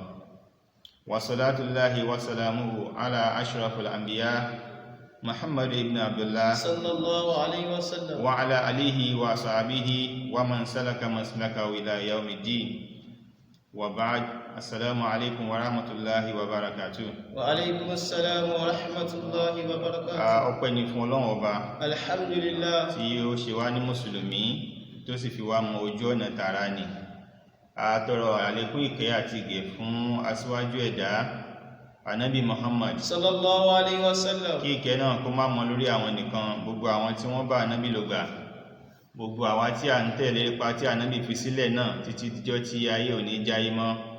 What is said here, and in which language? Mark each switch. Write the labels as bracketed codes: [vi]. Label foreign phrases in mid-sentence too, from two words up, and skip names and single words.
[ar] وصلاة الله وسلامه على أشرف الأنبياء محمد بن عبد الله صلى الله عليه وسلم وعلى آله وصحبه ومن سلك مسلكه إلى يوم الدين. وبعد. السلام عليكم ورحمة الله وبركاته. وعليكم السلام ورحمة الله وبركاته. [yo] ọpẹ́ ni fún Ọlọ́run Ọba alhamdulillah tí ó ṣe wá ní mùsùlùmí tó sì fi wá mọ ojú ọ̀nà tààrà ni. A tọrọ àlékún ìkẹ́ àti ìgẹ̀ fún aṣíwájú ẹ̀dá Ànábì Muhammad [ar] صلى الله عليه وسلم. [yo] kí ìkẹ́ náà kó má mọ lórí àwọn nìkan, gbogbo àwọn tí wọ́n bá Ànábì lò gbà, gbogbo àwa tí à ń tẹ̀lé ipa tí Ànábì fi sílẹ̀ náà títí dijọ́ tí ayé ò ní jáyé mọ́.